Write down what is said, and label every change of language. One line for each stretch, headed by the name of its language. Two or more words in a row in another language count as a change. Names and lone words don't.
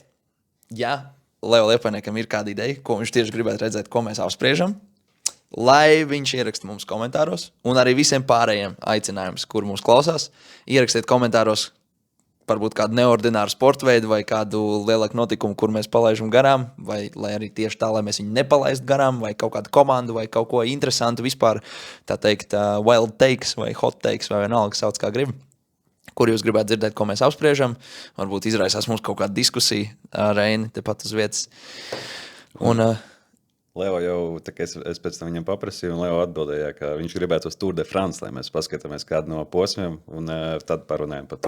Latvian: ja Leo Liepainiekam ir kāda ideja, ko viņš tieši gribētu redzēt, ko mēs apspriežam, lai viņš ieraksta mums komentāros, un arī visiem pārējiem aicinājums, kur mūs klausās, ierakstiet komentāros varbūt kādu neordināru sporta veidu vai kādu lielāku notikumu, kur mēs palaidām garām, vai lai arī tieši tā, lai mēs viņu nepalaistu garām, vai kaut kādu komandu, vai kaut ko interesantu vispār, tā teikt,
English: wild takes vai hot takes,
Latvian: vai vienalga sauc kā grib. Kur jūs gribētu dzirdēt, ko mēs apspriežam. Varbūt izraisās mums kaut kāda diskusija ar Reini tepat uz vietas. Un, Leo jau, tā kā es pēc tam viņam paprasīju, un Leo atbildēja, ka viņš gribētu uz Tour de France, lai mēs paskatāmies kādu no posmiem, un tad parunājam par to.